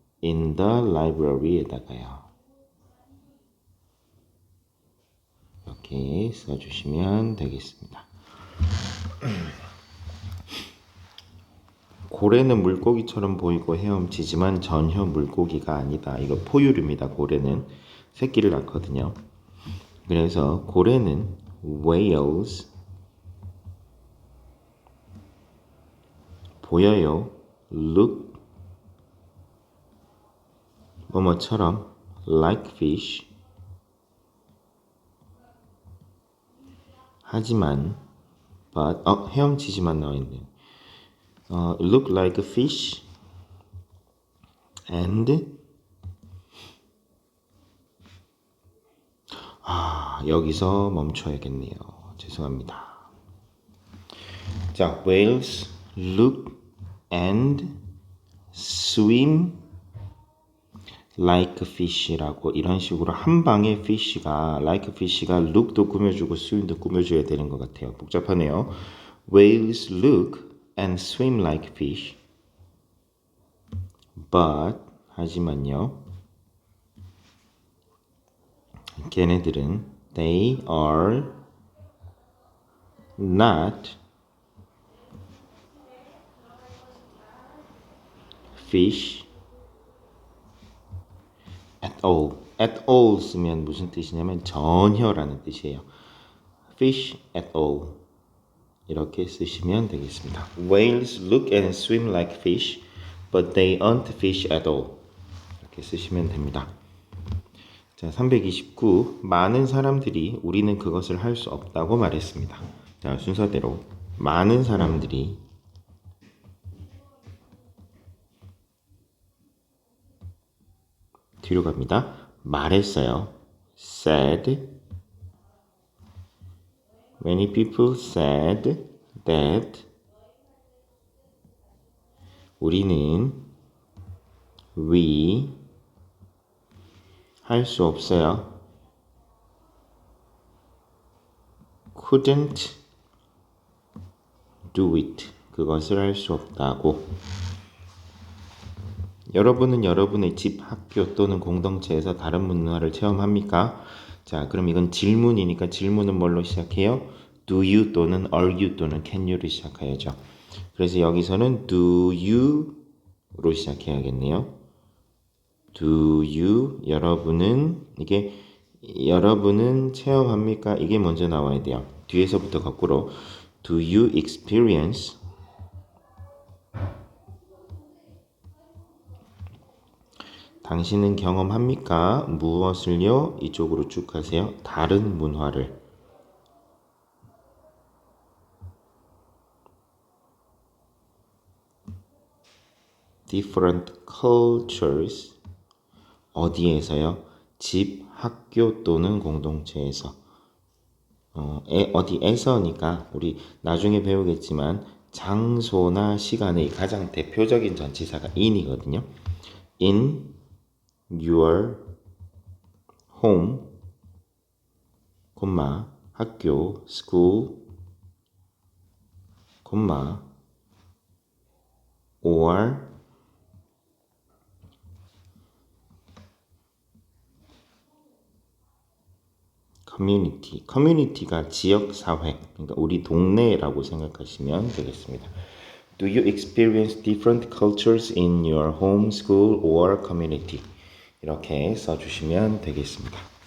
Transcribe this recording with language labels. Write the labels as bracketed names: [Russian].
[English] In the library [Korean] 에다가요. 이렇게 써주시면 되겠습니다. 고래는 물고기처럼 보이고 헤엄치지만 전혀 물고기가 아니다. 이거 포유류입니다. 고래는 새끼를 낳거든요. 그래서 고래는 whales 보여요. look 뭐뭐처럼 [English] like fish [Korean] 하지만 but 헤엄치지만 나와있네요. [English] look like a fish and [Korean] 여기서 멈춰야겠네요. 죄송합니다. 자, [English] whales look and swim like fish [Korean] 라고 이런 식으로 한 방에 fish가 like fish가 look도 꾸며주고 swim도 꾸며줘야 되는 것 같아요. 복잡하네요. [English] Whales look and swim like fish, but [Korean] 하지만요. 걔네들은 [English] they are not fish at all. [Korean] at all 쓰면 무슨 뜻이냐면 전혀라는 뜻이에요. [English] fish at all [Korean] 이렇게 쓰시면 되겠습니다. [English] Whales look and swim like fish, but they aren't fish at all. [Korean] 이렇게 쓰시면 됩니다. 자, 329. 많은 사람들이 우리는 그것을 할 수 없다고 말했습니다. 자, 순서대로 많은 사람들이 뒤로 갑니다. 말했어요. [English] said. Many people said that [Korean] 우리는 [English] we [Korean] 할 수 없어요. [English] couldn't do it. [Korean] 그것을 할 수 없다고. 여러분은 여러분의 집, 학교 또는 공동체에서 다른 문화를 체험합니까? 자, 그럼 이건 질문이니까 질문은 뭘로 시작해요? [English] Do you [Korean] 또는 [English] are you 또는 can you를 시작해야죠. [Korean] 그래서 여기서는 do you로 시작해야겠네요. [English] Do you [Korean] 여러분은 이게 여러분은 체험합니까? 이게 먼저 나와야 돼요. 뒤에서부터 거꾸로 [English] Do you experience [Korean] 당신은 경험합니까? 무엇을요? 이쪽으로 쭉 가세요. 다른 문화를. [English] Different cultures. [Korean] 어디에서요? 집, 학교 또는 공동체에서. 어디에서니까 우리 나중에 배우겠지만 장소나 시간의 가장 대표적인 전치사가 in이거든요. [English] In your home, [Korean] 학교, [English] school, or community. [Korean] 커뮤니티가 지역 사회, 그러니까 우리 동네라고 생각하시면 되겠습니다. [English] Do you experience different cultures in your home, school, or community? [Korean] 이렇게 써주시면 되겠습니다.